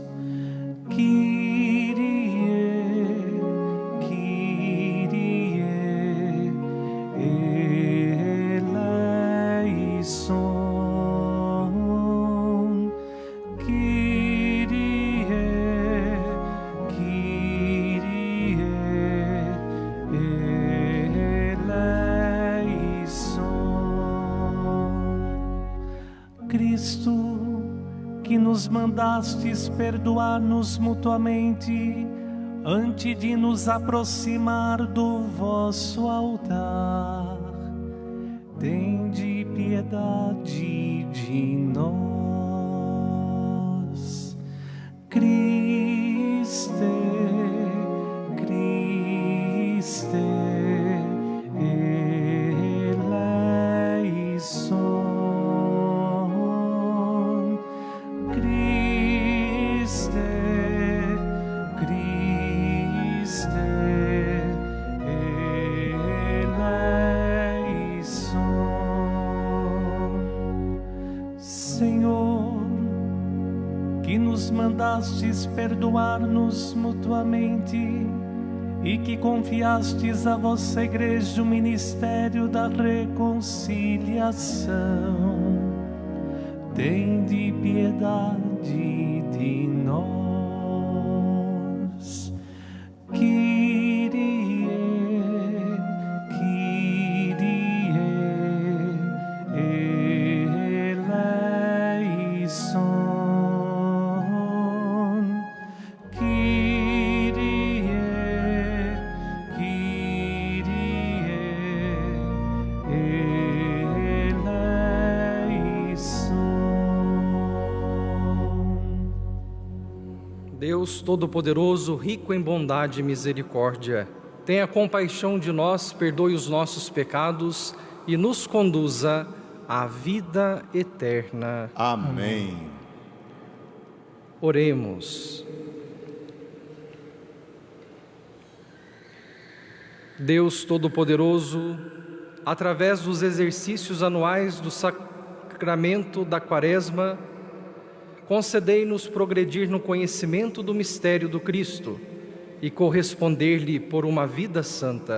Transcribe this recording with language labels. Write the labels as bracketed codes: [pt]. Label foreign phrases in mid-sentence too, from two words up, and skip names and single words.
[el] Κύριε, Κύριε, ελέησον. Κύριε, Κύριε, ελέησον. [pt] Cristo, que nos mandastes perdoar-nos mutuamente, antes de nos aproximar do vosso altar, tende piedade de nós. [el] Χριστέ, Χριστέ, ελέησον. Χριστέ, Χριστέ, ελέησον. [pt] Senhor, que nos mandastes perdoar-nos mutuamente e que confiastes a vossa Igreja o ministério da reconciliação, tende piedade de nós. [el] Κύριε, Κύριε, ελέησον. Κύριε, Κύριε, ελέησον. [pt] Deus Todo-Poderoso, rico em bondade e misericórdia, tenha compaixão de nós, perdoe os nossos pecados e nos conduza à vida eterna. Amém. Oremos. Deus Todo-Poderoso, através dos exercícios anuais do sacramento da Quaresma, concedei-nos progredir no conhecimento do mistério do Cristo e corresponder-lhe por uma vida santa.